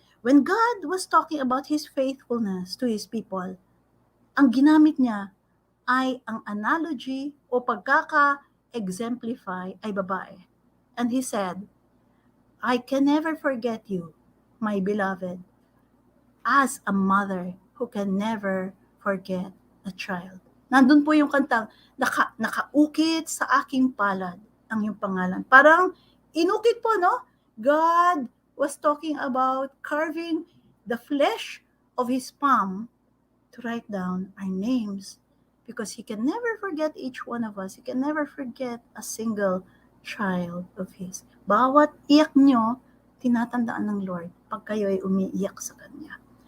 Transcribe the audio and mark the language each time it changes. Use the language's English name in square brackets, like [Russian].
[English] When God was talking about his faithfulness to his people, [Filipino] ang ginamit niya ay ang analogy o pagkaka-exemplify ay babae. [English] And he said, I can never forget you, my beloved, as a mother who can never forget a child. [Filipino] Nandun po yung kantang, nakaukit sa aking palad ang yung pangalan. Parang inukit po, [English] God was talking about carving the flesh of his palm to write down our names because he can never forget each one of us. He can never forget a single child of his. [Filipino] Bawat iyak nyo, tinatandaan ng Lord pag kayo ay umiiyak sa Kanya.